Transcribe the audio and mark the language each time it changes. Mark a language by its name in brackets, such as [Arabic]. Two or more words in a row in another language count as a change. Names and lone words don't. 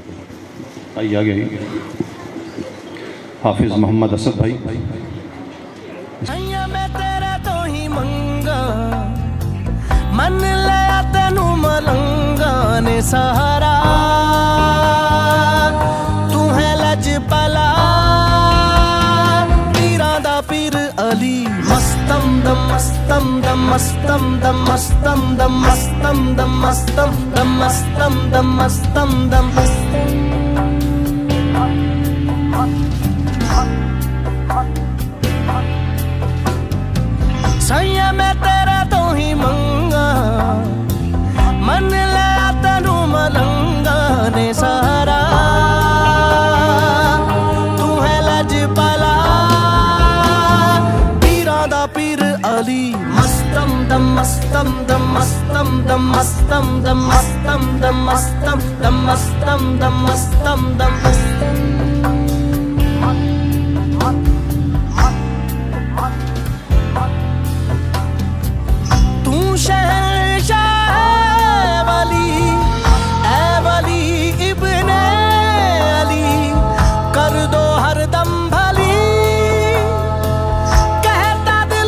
[Urdu] آئیے آگے آئیے، حافظ محمد اسد بھائی۔ [Punjabi] میں تیرے تو ہی منگا، من لیا تینو ملنگا نے سہارا، تو ہے لج پلا پیران دا پیر علی، مستم دم مستم دم مستم دم مستم دم مستم دم مستم دم مستم دم مستم دم مستم۔ سیاں میں تیرا تو ہی منگا، من لیا تینو ملنگا نے سہارا، تو ہے لج پلا پیران دا پیر علی، مستم دم مستم دم مستم دم مستم دم مستم دم مستم دم مستم دم مستم دم مستم۔ [Urdu] شہنشاہ ولی اے ولی ابن علی، کر دو ہر دم بھلی، کہتا